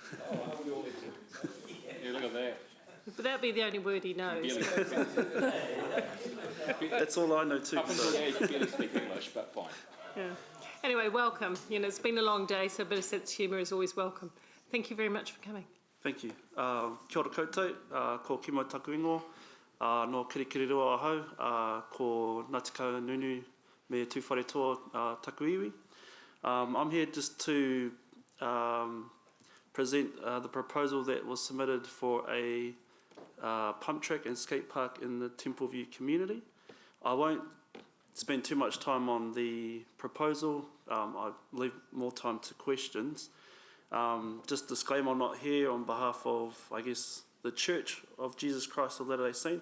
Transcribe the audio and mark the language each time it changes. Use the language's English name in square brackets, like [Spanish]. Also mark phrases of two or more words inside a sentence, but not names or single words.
[English] Yeah, look at that. But that'd be the only word he knows. That's all I know too. Up until now, you can barely speak English, but fine. Yeah. Anyway, welcome. You know, it's been a long day, so a bit of sense of humour is always welcome. Thank you very much for coming. Thank you. [Māori] Kia ora koutou, ko Kimo taku ingo, no kirikiriroa ahau, ko Ngāti Nunu me tūwhare toa taku iwi. [English] I'm here just to present the proposal that was submitted for a pump track and skate park in the Templeview community. I won't spend too much time on the proposal. I'll leave more time to questions. Just disclaimer, I'm not here on behalf of, I guess, the Church of Jesus Christ of Latter-day Saints.